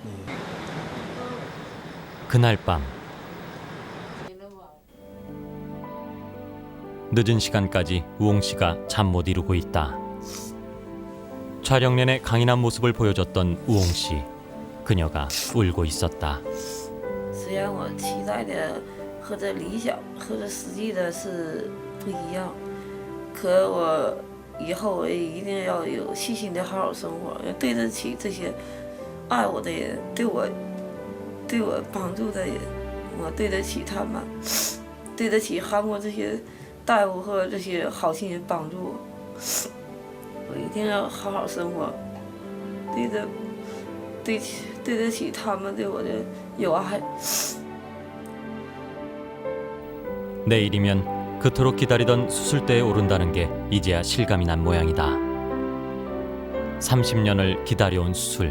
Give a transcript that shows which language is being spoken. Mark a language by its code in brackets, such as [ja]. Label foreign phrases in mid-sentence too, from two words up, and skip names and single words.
[ko] 그날 밤 늦은 시간까지 우홍 씨가 잠 못 이루고 있다. 촬영 내내 강인한 모습을 보여줬던 우홍 씨, 그녀가 울고 있었다. [zh] 虽然我期待的和这理想和这实际的是不一样，可我以后我也一定要有细心的好好生活，对得起这些爱我的人，对我帮助的人，我对得起他们，对得起韩国这些大夫和这些好心人帮助我，我一定要好好生活，对得起他们对我的友爱。 [ko] 내일이면 그토록 기다리던 수술대에 오른다는 게 이제야 실감이 난 모양이다. 30년을 기다려온 수술.